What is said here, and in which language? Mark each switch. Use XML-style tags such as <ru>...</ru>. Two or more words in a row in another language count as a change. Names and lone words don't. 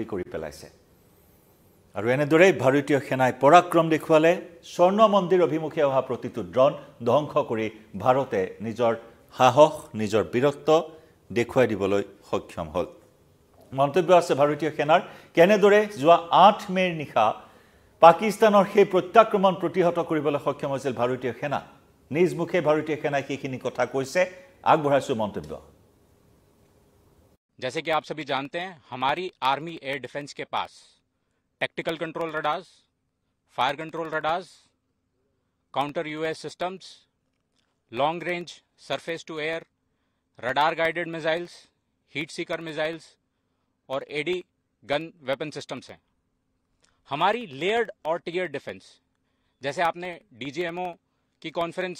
<as>কৰি পেলাইছে আৰু এনেদৰে ভাৰতীয় সেনাই পৰাক্ৰম দেখুৱালে স্বৰ্ণ মন্দিৰ অভিমুখে অহা প্ৰতিটো ড্ৰোন ধ্বংস কৰি ভাৰতে নিজৰ সাহস নিজৰ বীৰত্ব দেখুৱাই দিবলৈ সক্ষম হ'ল মন্তব্য আছে ভাৰতীয় সেনাৰ কেনেদৰে যোৱা 8 মেৰ নিশা পাকিস্তানৰ সেই প্ৰত্যাক্ৰমণ প্ৰতিহত কৰিবলৈ সক্ষম হৈছিল ভাৰতীয় সেনা নিজ মুখে ভাৰতীয় সেনাই সেইখিনি কথা কৈছে আগবঢ়াইছো মন্তব্য</as> <hi>जैसे कि आप सभी जानते हैं हमारी</hi> <en>army air defence</en> <hi>के पास</hi> <en>tactical control radars fire control radars counter UAS systems long range surface to air radar guided missiles heat seeker missiles</en> <hi>और</hi> <en>AD gun weapon systems</en> <hi>हैं हमारी लेयर्ड और</hi> <en>tier defence</en> <hi>जैसे आपने डीजीएमओ की कॉन्फ्रेंस</hi>